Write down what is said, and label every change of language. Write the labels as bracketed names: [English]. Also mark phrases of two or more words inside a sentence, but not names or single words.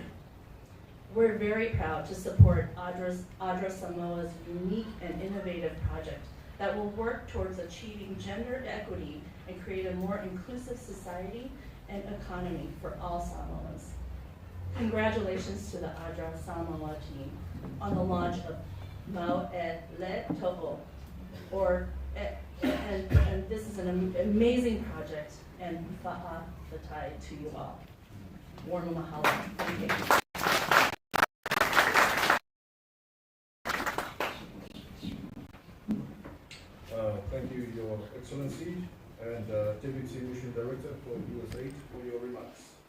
[English] We're very proud to support Adra Samoa's unique and innovative project that will work towards achieving gender equity and create a more inclusive society and economy for all Samoans. Congratulations to the Adra Samoa team on the launch of Mau e Le To'o, and this is an amazing project, and [Samoan] fa'a fatai [English] to you all. Warm mahalo. Thank you. Thank you, Your Excellency, and Deputy Mission Director for USAID for your remarks.